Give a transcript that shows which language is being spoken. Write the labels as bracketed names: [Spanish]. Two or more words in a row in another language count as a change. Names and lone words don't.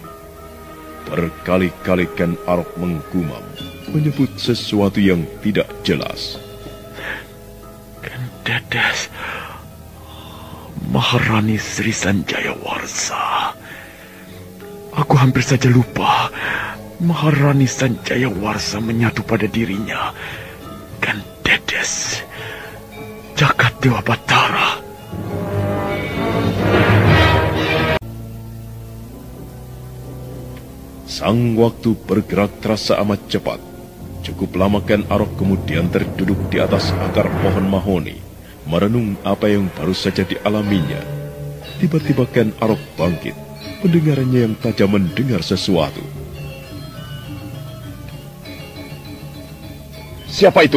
[Indonesian] Berkali-kali Ken Arok menggumam, menyebut sesuatu yang tidak jelas. Ken Dedes, Maharani Sri Sanjaya Warsa. Aku hampir saja lupa. Maharani Sanjaya Warsa menyatu pada dirinya. Ken Dedes, Jagat Dewa Batara. Sang waktu bergerak terasa amat cepat. Cukup lama Ken Arok kemudian terduduk di atas akar pohon mahoni, merenung apa yang baru saja dialaminya. Tiba-tiba Ken Arok bangkit, pendengarannya yang tajam mendengar sesuatu. Siapa itu?